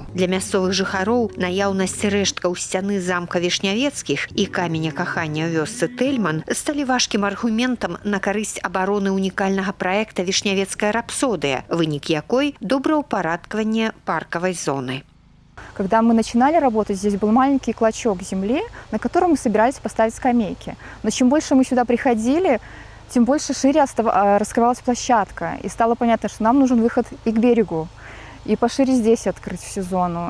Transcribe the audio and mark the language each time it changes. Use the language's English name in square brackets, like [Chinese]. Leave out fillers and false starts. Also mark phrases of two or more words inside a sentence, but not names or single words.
[Belarusian] Для мясцовых жыхароў наяўнасць рэшткаў сцяны замка Вішнявецкіх і каменя кахання ў вёсцы Тэльман сталі важкім аргументам на карысць абароны унікальнага праекта «Вішнявецкая рапсодыя», вынік якой – добраўпарадкаванне паркавай зоны. [Russian] Когда мы начинали работать, здесь был маленький клочок земли, на котором мы собирались поставить скамейки. Но чем больше мы сюда приходили, тем больше шире раскрывалась площадка. И стало понятно, что нам нужен выход и к берегу, и пошире здесь открыть всю зону.